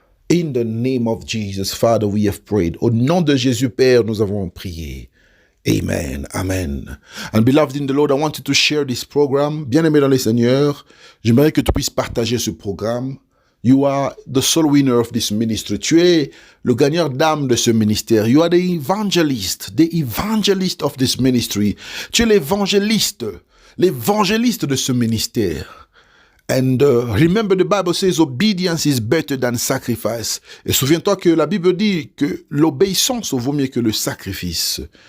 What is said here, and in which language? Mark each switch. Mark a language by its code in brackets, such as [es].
[en] In the name of Jesus, Father, we have prayed. [fr] Au nom de Jésus, Père, nous avons prié. [en] Amen. Amen. And beloved in the Lord, I wanted to share this program. [fr] Bien-aimé dans le Seigneur, j'aimerais que tu puisses partager ce programme. [en] You are the soul winner of this ministry. [fr] Tu es le gagneur d'âme de ce ministère. [en] You are the evangelist of this ministry. [fr] Tu es l'évangéliste de ce ministère. [en] And remember, the Bible says obedience is better than sacrifice. [fr] Et souviens-toi que la Bible dit que l'obéissance vaut mieux que le sacrifice.